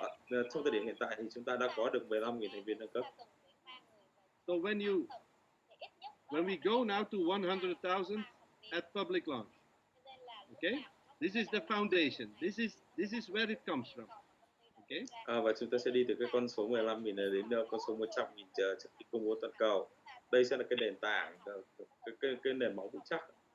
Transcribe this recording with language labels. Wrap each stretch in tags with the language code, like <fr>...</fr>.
<vi>Trong thời điểm hiện tại thì chúng ta đã có được 15.000 thành viên nâng cấp.</vi> <en>So when we go now to 100,000 at public launch, okay, this is the foundation. This is where it comes from. Okay.</en> <vi>Và chúng ta sẽ đi từ cái con số 15.000 này đến con số 100.000 trước khi công bố toàn cầu. Đây sẽ là cái nền tảng, cái nền móng vững chắc.</vi>